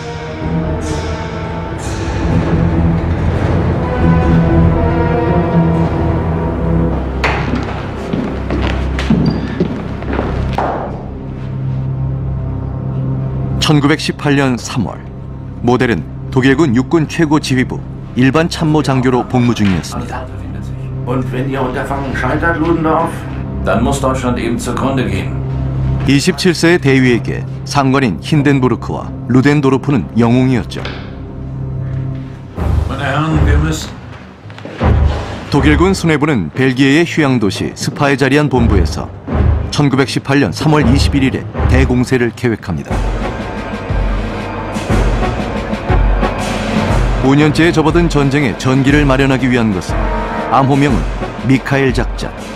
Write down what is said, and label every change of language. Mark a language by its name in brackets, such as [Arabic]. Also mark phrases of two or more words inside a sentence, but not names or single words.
[Korean] (1918년 3월) 모델은 독일군 육군 최고 지휘부 일반 참모 장교로 복무 중이었습니다. [German] Und wenn Ihr Unterfangen scheitert, Ludendorff, dann muss Deutschland eben zugrunde gehen. [Korean] 27세의 대위에게 상관인 힌덴부르크와 루덴도르프는 영웅이었죠. [German] Meine Herren, wir müssen. [Korean] 독일군 수뇌부는 벨기에의 휴양도시 스파에 자리한 본부에서 1918년 3월 21일에 대공세를 계획합니다. 5년째에 접어든 전쟁에 전기를 마련하기 위한 것은 암호명은 미카엘 작전.